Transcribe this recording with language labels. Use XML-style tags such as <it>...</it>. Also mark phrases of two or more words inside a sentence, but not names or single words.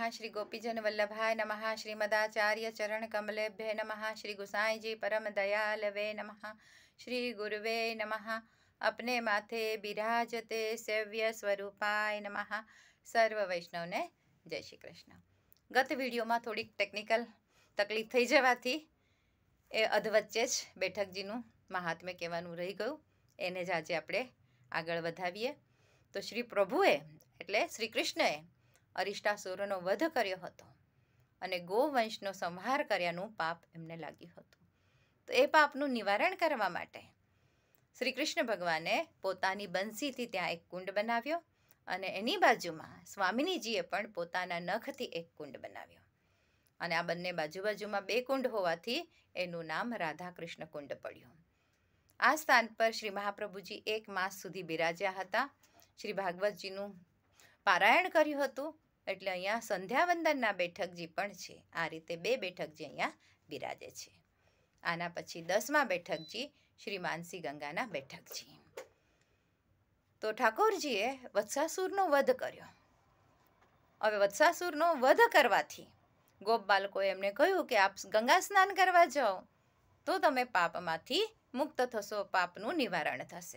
<sa>श्री गोपीजन वल्लभाय नमः। श्रीमदाचार्य चरण कमलेभ्य नमः। श्री गुसाई जी परम दयालवे नमः। श्री गुरुवे नमः। अपने माथे बिराजते सेव्य स्वरूपाय नमः।</sa> <gu>સર્વ વૈષ્ણવ ને જય શ્રી કૃષ્ણ। ગત વિડિયો મેં થોડી ટેક્નિકલ તકલીફ થઈ જવાથી એ અધવચ્ચે જ બેઠકજીનું મહાત્મ્ય કહેવાનું રહી ગયું, એને જ આજે આપણે આગળ વધાવીએ। તો શ્રી પ્રભુએ એટલે શ્રી કૃષ્ણએ અરિષ્ટાસુરનો વધ કર્યો હતો અને ગોવંશનો સંહાર કર્યાનું પાપ એમને લાગ્યું હતું। તો એ પાપનું નિવારણ કરવા માટે શ્રી કૃષ્ણ ભગવાને પોતાની બંસીથી ત્યાં એક કુંડ બનાવ્યો અને એની બાજુમાં સ્વામિનીજીએ પણ પોતાના નખથી એક કુંડ બનાવ્યો અને આ બંને બાજૂ બાજુમાં બે કુંડ હોવાથી એનું નામ રાધા કૃષ્ણ કુંડ પડ્યું। આ સ્થાન પર શ્રી મહાપ્રભુજી 1 માસ સુધી બિરાજ્યા હતા। શ્રી ભાગવતજીનું પારાયણ કર્યું હતું એટલે અહીંયા સંધ્યાવંદનના બેઠકજી પણ છે। આ રીતે 2 બેઠકજી અહીંયા બિરાજે છે. આના પછી 10મા બેઠકજી શ્રી માનસી ગંગાના બેઠકજી। તો ઠાકુરજીએ વત્સાસુરનો વધ કર્યો। હવે વત્સાસુરનો વધ કરવાથી ગોપ બાલકોએ એમને કહ્યું કે આપ ગંગા સ્નાન કરવા જાઓ તો તમે પાપમાંથી મુક્ત થશો, પાપનું નિવારણ થશે।</gu>